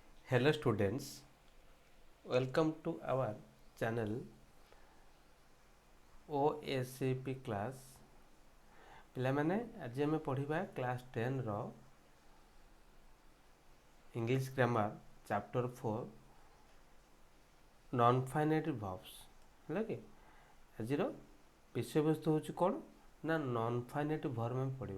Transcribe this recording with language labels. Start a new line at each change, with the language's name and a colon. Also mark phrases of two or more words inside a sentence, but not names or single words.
English: Hello students, welcome to our channel OSCP class।
Odia: ପିଲାମାନେ ଆଜି ଆମେ ପଢ଼ିବା କ୍ଲାସ୍ 10 ର
English: English grammar
Odia: ଚାପ୍ଟର 4
English: non finite verbs
Odia: ହେଲା କି। ଆଜିର ବିଷୟବସ୍ତୁ ହେଉଛି କ'ଣ ନା
English: non finite verb
Odia: ଆମେ ପଢ଼ିବା।